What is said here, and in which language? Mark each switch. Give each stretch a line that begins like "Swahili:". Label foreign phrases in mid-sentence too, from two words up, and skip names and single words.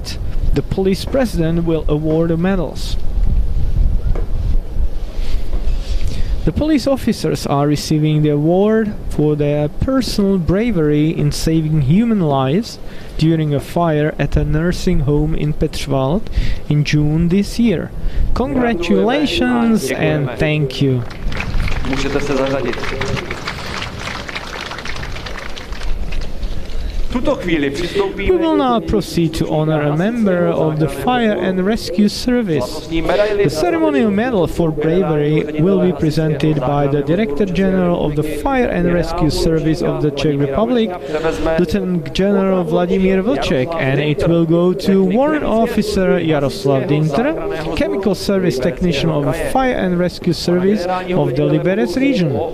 English: The police president will award the medals. The police officers are receiving the award for their personal bravery in saving human lives during a fire at a nursing home in Petrwald in June this year. Congratulations and thank you.
Czech: Můžete se zařadit.
English: We will now proceed to honor a member of the Fire and Rescue Service. The ceremonial medal for bravery will be presented by the Director General of the Fire and Rescue Service of the Czech Republic, Lieutenant General Vladimír Vlček, and it will go to Warrant Officer Jaroslav Dinter, Chemical Service Technician of the Fire and Rescue Service of the Liberec region.